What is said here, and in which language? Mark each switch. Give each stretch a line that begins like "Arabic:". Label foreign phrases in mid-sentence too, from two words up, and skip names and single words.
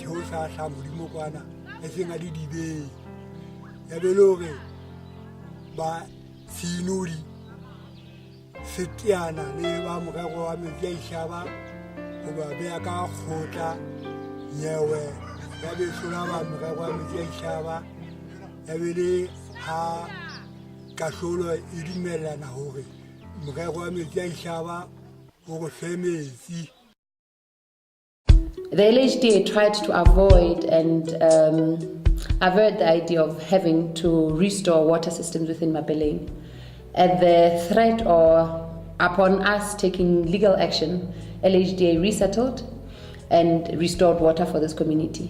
Southern Sotho: theosa a hlaha modimo kwana e seng a di dibeng ya bele hore ba Seinoli setiana le ba morero wa metsi a dihlaba ho ba beha ka kgotla nyewe ya besola ba morero wa metsi a dihlaba ya bele ha kahlolo e dumellana hore morero wa metsi a dihlaba o re fe metsi.
English: The LHDA tried to avoid and avert the idea of having to restore water systems within Mapeleng. At the threat or upon us taking legal action, LHDA resettled and restored water for this community.